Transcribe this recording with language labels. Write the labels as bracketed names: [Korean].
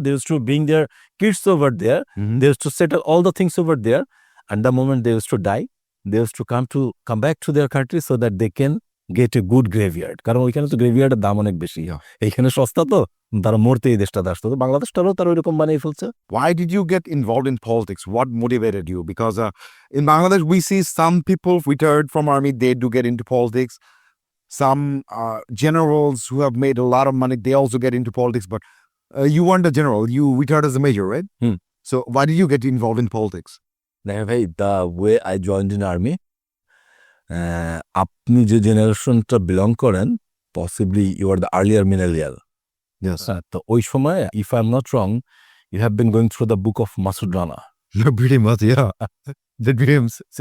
[English] They use to bring their kids over there, they use to settle all the things over there, and the moment they use to die, they used to come back to their country so that they can get a good graveyard. [Bangla] কারণ ওইখানে তো গ্রেভিয়ার্ডের দাম অনেক বেশি, এইখানে সস্তা, তো তারা মরতে এই দেশটাতে আসতো। তো বাংলাদেশটারও তারা ওইরকম বানিয়ে ফেলছে। [English] Why did you get involved in politics? What motivated you? Because in Bangladesh, we see some people retired from army, they do get into politics. some generals who have made a lot of money, they also get into politics. But you weren't a general, you retired as a major, right? So why did you get involved in politics? By the way I joined in army, [Bangla] আপনি যে জেনারেশনটা belong করেন [English] Possibly you are the earlier millennial. Yes. [Bangla] তো ওই সময় [English] If I am not wrong you have been going through the book of Masud Rana. Pretty much, yeah. The dreams.